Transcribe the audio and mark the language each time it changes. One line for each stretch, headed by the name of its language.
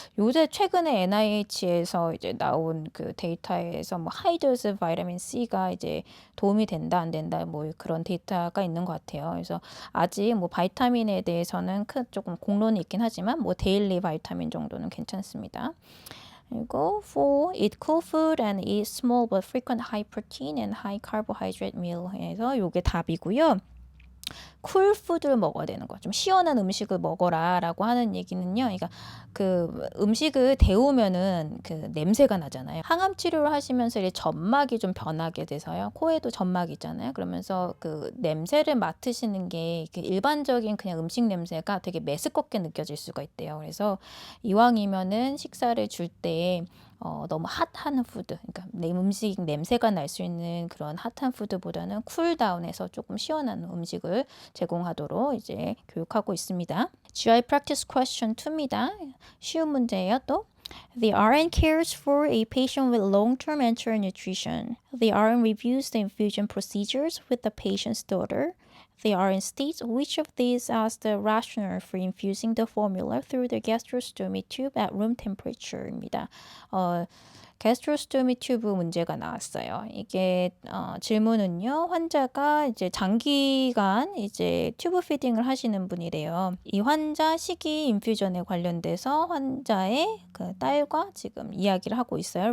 Korean: 요새 최근에 NIH에서 이제 나온 그 데이터에서 뭐 하이도스 바이타민 C가 이제 도움이 된다 안 된다 뭐 그런 데이터가 있는 것 같아요. 그래서 아직 뭐 바이타민에 대해서는 조금 공론이 있긴 하지만 뭐 데일리 바이타민 정도는 괜찮습니다. 그리고 4.
English: Eat cool food and eat small but frequent high protein and high carbohydrate meal
Korean: 해서 요게 답이고요. 쿨 푸드를 먹어야 되는 거. 좀 시원한 음식을 먹어라라고 하는 얘기는요. 그러니까 그 음식을 데우면은 그 냄새가 나잖아요. 항암 치료를 하시면서 이제 점막이 좀 변하게 돼서요. 코에도 점막이 있잖아요. 그러면서 그 냄새를 맡으시는 게 일반적인 그냥 음식 냄새가 되게 메스껍게 느껴질 수가 있대요. 그래서 이왕이면은 식사를 줄 때 너무 핫한 푸드, 그러니까 내 음식 냄새가 날 수 있는 그런 핫한 푸드보다는 쿨다운해서 조금 시원한 음식을 제공하도록 이제 교육하고 있습니다.
English: GI practice question 2입니다.
Korean: 쉬운 문제예요, 또.
English: The RN cares for a patient with long-term enteral nutrition. The RN reviews the infusion procedures with the patient's daughter. The RN states which of these is the rationale for infusing the formula through the gastrostomy tube at room temperature입니다.
Korean: gastrostomy 튜브 문제가 나왔어요. 이게 질문은요. 환자가 이제 장기간 이제 튜브 피딩을 하시는 분이래요. 이 환자 식이 인퓨전에 관련돼서 환자의 그 딸과 지금 이야기를 하고 있어요.